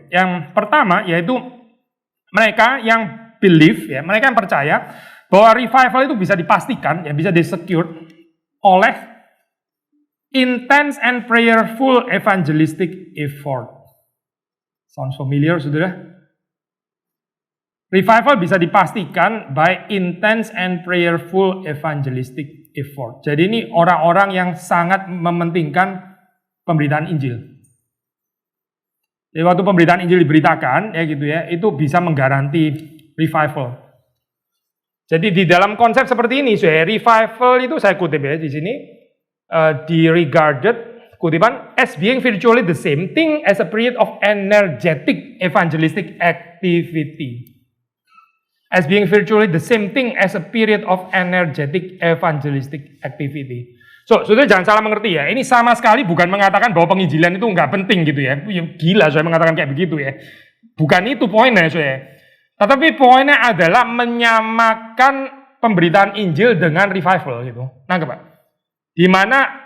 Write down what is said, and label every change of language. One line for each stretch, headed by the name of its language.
Indonesian: Yang pertama yaitu mereka yang believe ya, mereka yang percaya bahwa revival itu bisa dipastikan ya, bisa disecure oleh
English: intense and prayerful evangelistic effort. Sounds familiar,
Indonesian: saudara?
English: Revival
Indonesian: bisa dipastikan
English: by intense and prayerful evangelistic effort.
Indonesian: Jadi ini orang-orang yang sangat mementingkan pemberitaan Injil. Jadi waktu pemberitaan Injil diberitakan, ya gitu ya, itu bisa menggaranti revival. Jadi di dalam konsep seperti ini, revival itu saya kutip ya di sini, regarded kutipan
English: as being virtually the same thing as a period of energetic evangelistic activity. As being virtually the same thing as a period of energetic evangelistic activity.
Indonesian: So, saudara jangan salah mengerti ya. Ini sama sekali bukan mengatakan bahwa penginjilan itu nggak penting gitu ya. Gila saya mengatakan kayak begitu ya. Bukan itu poinnya saya. Tetapi poinnya adalah menyamakan pemberitaan Injil dengan revival gitu. Nangkep Pak? Di mana